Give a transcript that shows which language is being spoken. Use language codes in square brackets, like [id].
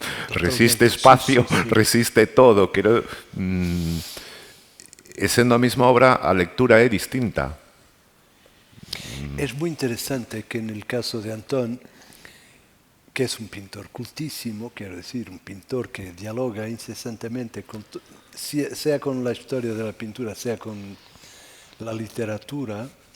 [es] Resiste espacio, resiste todo. [gl] E sendo a mesma obra, a lectura é distinta. [es] Es muy interesante que en el caso de Antón, que es un pintor cultísimo, quiero decir, un pintor que dialoga incesantemente, sea con la historia de la pintura, sea con la literatura,